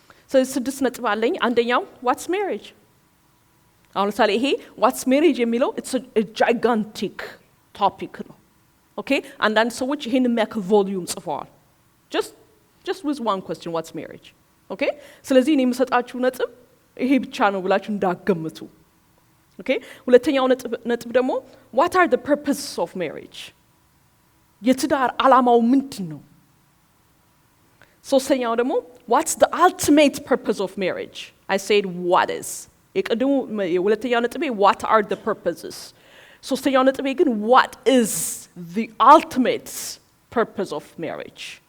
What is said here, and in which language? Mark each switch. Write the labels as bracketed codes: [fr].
[am] So ስድስት ነጥብ አለኝ። አንደኛው [en] what's marriage? [am] አሁን ለምሳሌ ይሄ [en] what's marriage [am] የሚለው [en] it's a gigantic topic ነው. Okay? [am] አንዳንድ ሰዎች ይሄን የሚያክል ቮልዩም ጽፈዋል. [en] Just with one question, what's marriage? Okay? [am] ስለዚህ እኔ የምሰጣችሁ ነጥብ ይሄ ብቻ ነው ብላችሁ እንዳትገምቱ. [en] Okay? [am] ሁለተኛው ነጥብ ደግሞ [en] what are the purposes of marriage? [am] የትዳር ዓላማው ምንድን ነው? ሶስተኛው ደግሞ [en] what's the ultimate purpose of marriage? I said what is. [am] የሁለተኛው ነጥቤ [en] what are the purposes? [am] ሶስተኛው ነጥቤ ግን [en] what is the ultimate purpose of marriage?